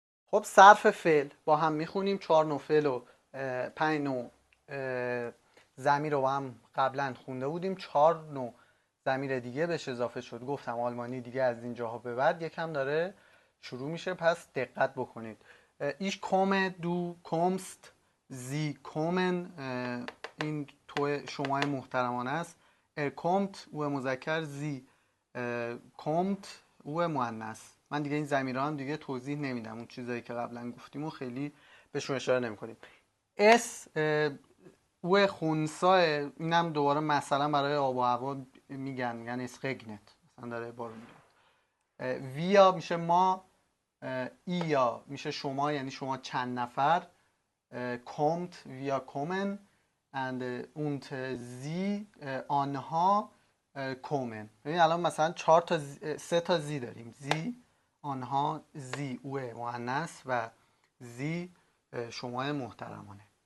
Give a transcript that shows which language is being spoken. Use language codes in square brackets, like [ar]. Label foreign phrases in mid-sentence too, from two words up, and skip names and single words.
[fa] خب صرف فعل با هم میخونیم. 4 نوع فعل و 5 نوع ضمیر رو با هم قبلا خونده بودیم. 4 نوع ضمیر دیگه بهش اضافه شد. گفتم آلمانی دیگه از اینجاها به بعد یکم داره شروع میشه، پس دقت بکنید. [de] Ich komme, du kommst, sie kommen، [fa] این تو شمای محترمانه است. kommt او مذکر، [de] sie kommt [fa] او مؤنث. من دیگه این ضمیرها هم دیگه توضیح نمیدم، اون چیزایی که قبلا گفتیم و خیلی بهشون اشاره نمیکنیم. اس او خونسا، اینم دوباره مثلا برای آب و هوا میگن، یعنی اسقگنت، مثلا داره بارون میاد. ویا میشه ما، ایا میشه شما، یعنی شما چند نفر. [de] kommt ویا kommen und sie آنها kommen. [fa] ببین الان مثلا 3 تا زی داریم، زی، آنها، زی او مؤنث و زی شما محترمانه.